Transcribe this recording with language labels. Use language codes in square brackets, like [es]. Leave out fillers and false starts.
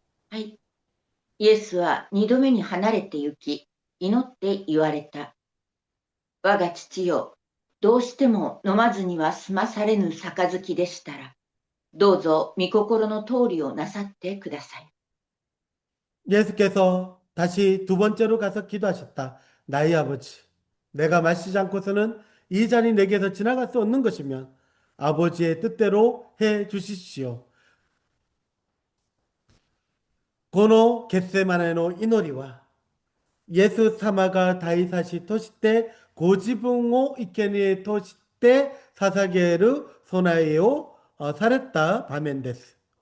[ja] はい。イエスは二度目に離れて行き、祈って言われた。我が父よ、どうしても飲まずには済まされぬ杯でしたら、どうぞ御心の通りをなさってください。 [ko] 예수께서 다시 두 번째로 가서 기도하셨다. 나의 아버지, 내가 마시지 않고서는 이 잔이 내게서 지나갈 수 없는 것이면 아버지의 뜻대로 해 주십시오. [ja] このゲッセマネの祈りはイエス様が大差しとしてご自分を生贄として捧げる備えをされた場面です。